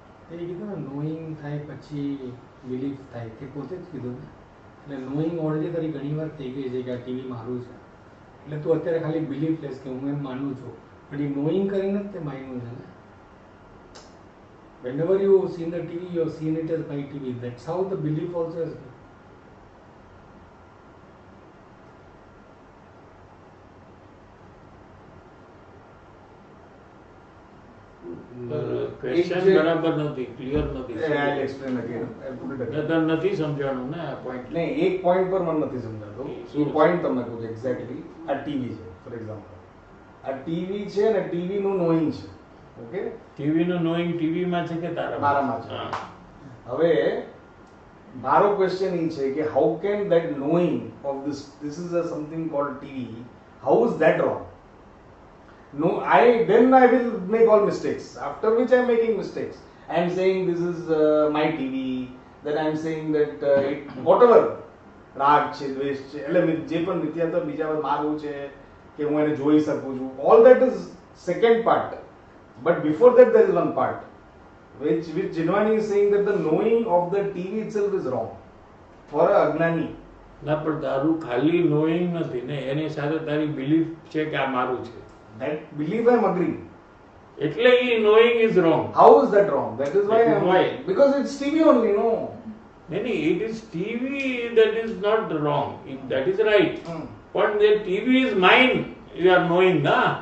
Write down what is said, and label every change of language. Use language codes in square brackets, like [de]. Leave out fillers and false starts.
[gu] એ કીધું ને નોઈંગ થાય પછી બિલીફ થાય, તે પોતે જ કીધું ને. એટલે નોઈંગ [en] already [gu] તારી ઘણી વાર થઈ ગઈ છે કે આ ટીવી મારું છે, એટલે તું અત્યારે ખાલી બિલીફ લેસ કે હું એમ માનું છું, પણ એ નોઈંગ કરીને જ તે માન્યું છે ને. [en] Whenever you see the TV, you have seen it as my TV. That's how the belief also is. [gu] Question બરાબર નથી, ક્લિયર નથી. [en] I'll explain again. I'll put it again. [gu] તને નથી સમજાણું ને આ પોઈન્ટ. નહીં, એક પોઈન્ટ પર મને નથી સમજાતો. એ પોઈન્ટ તમને કહું છું એક્ઝેક્ટલી. આ ટીવી છે [en] for example, [gu] આ ટીવી છે ને ટીવી નું નોઈંગ છે. [en] okay, [gu] ટીવી નું નોઈંગ ટીવી માં છે કે તારા મારામાં છે. હા. હવે મારો ક્વેશ્ચન એ છે કે [en] How can that knowing of this is a something called TV, how is that wrong? No, then I will make all mistakes, after which I am making mistakes. I am saying this is my TV, then I am saying that it, whatever [gu] રાગ છે, દ્વેષ છે, એટલે જે પણ મિથ્યાત્વ બીજા પર મારવું છે કે હું એને જોઈ શકું છું, [en] all that is second part. But before that there is one part which Jinwani is saying that the knowing of the TV itself is wrong for a અજ્ઞાની. [gu] ના, પણ તારું ખાલી નોઈંગ નથી ને, એની સાથે તારી બિલીફ છે કે આ મારું છે. [en] That belief I am agreeing. [gu] એટલે ઈ [en] knowing is wrong. How is that wrong? That is why That is I am why. because it's TV only, no. [gu] નહીં, [en] it is TV that is not wrong. That is right. But the TV is mine. You are knowing, na?